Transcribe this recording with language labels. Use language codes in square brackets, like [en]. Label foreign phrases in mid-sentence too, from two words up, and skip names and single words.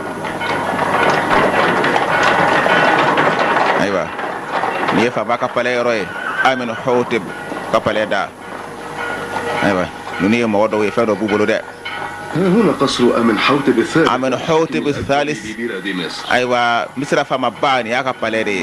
[bm] Ayiwa nin ye Faba ka palais yɔrɔ ye Amenhotep ka palais da. Ayiwa ninnu ye mɔgɔ dɔw ye fɛn dɔ b'u bolo dɛ. [ar] هنا قصر أمنحوتب الثالث. Amenhotep الثالث. [bm] Ayiwa Misira faama ba nin y'a ka palais de ye.